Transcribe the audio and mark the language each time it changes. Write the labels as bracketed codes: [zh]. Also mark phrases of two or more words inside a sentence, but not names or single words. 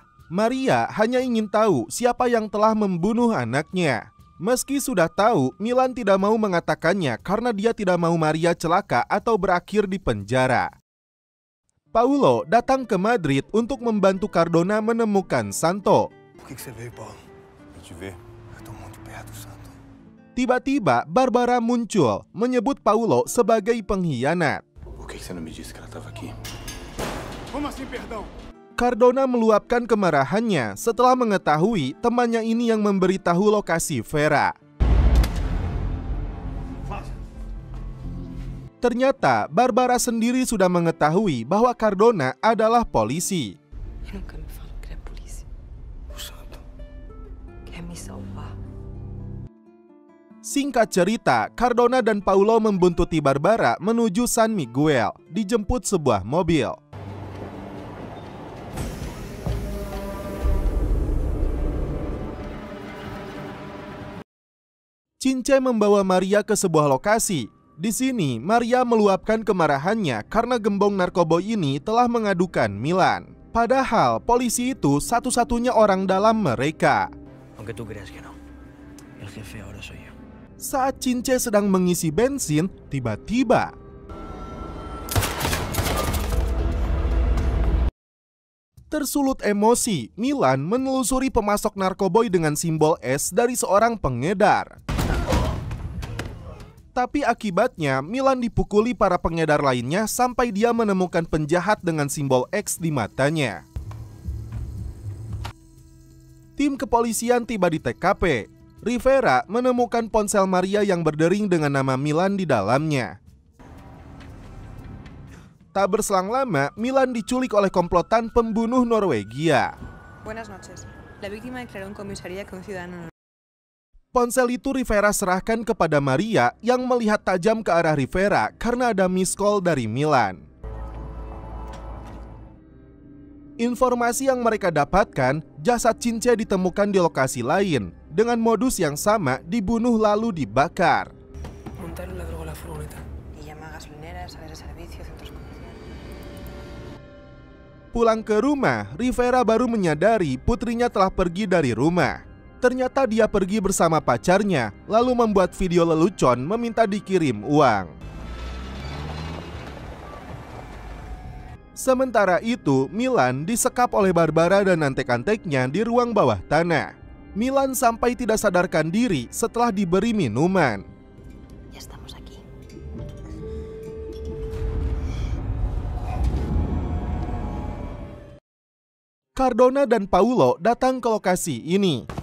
[id] Maria hanya ingin tahu siapa yang telah membunuh anaknya. Meski sudah tahu, Milan tidak mau mengatakannya karena dia tidak mau Maria celaka atau berakhir di penjara. Paulo datang ke Madrid untuk membantu Cardona menemukan Santo. [pt] Por que você veio, Paulo? Pra te ver. Eu tô muito perto, santo. [id] Tiba-tiba Barbara muncul, menyebut Paulo sebagai pengkhianat. [pt] Por que você não me disse que ela estava aqui? Como assim, perdão? [id] Cardona meluapkan kemarahannya setelah mengetahui temannya ini yang memberitahu lokasi Vera. Ternyata Barbara sendiri sudah mengetahui bahwa Cardona adalah polisi. [pt] E nunca me falam que é polícia. O santo. Quer me salvar. [id] Singkat cerita, Cardona dan Paulo membuntuti Barbara menuju San Miguel, dijemput sebuah mobil. Cince membawa Maria ke sebuah lokasi. Di sini, Maria meluapkan kemarahannya karena gembong narkoba ini telah mengadukan Milan. Padahal polisi itu satu-satunya orang dalam mereka. [es] Aunque tú creas que no, el jefe ahora soy yo. [id] Saat Cince sedang mengisi bensin, tiba-tiba tersulut emosi, Milan menelusuri pemasok narkoboy dengan simbol S dari seorang pengedar. Tapi akibatnya Milan dipukuli para pengedar lainnya sampai dia menemukan penjahat dengan simbol X di matanya. Tim kepolisian tiba di TKP. Rivera menemukan ponsel Maria yang berdering dengan nama Milan di dalamnya. Tak berselang lama, Milan diculik oleh komplotan pembunuh Norwegia. [es] Buenas noches. La víctima declaró en comisaría que un ciudadano... [id] Ponsel itu Rivera serahkan kepada Maria yang melihat tajam ke arah Rivera karena ada [en] miss call [id] dari Milan. Informasi yang mereka dapatkan, jasad Cince ditemukan di lokasi lain dengan modus yang sama, dibunuh lalu dibakar. [es] Montaron la droga a la furgoneta. Y llama a gasolineras, sales de servicio, centros comerciales. [id] Pulang ke rumah, Rivera baru menyadari putrinya telah pergi dari rumah. Ternyata dia pergi bersama pacarnya, lalu membuat video lelucon meminta dikirim uang. Sementara itu, Milan disekap oleh Barbara dan antek-anteknya di ruang bawah tanah. Milan sampai tidak sadarkan diri setelah diberi minuman. [es] Ya estamos aquí. [id] Cardona dan Paulo datang ke lokasi ini.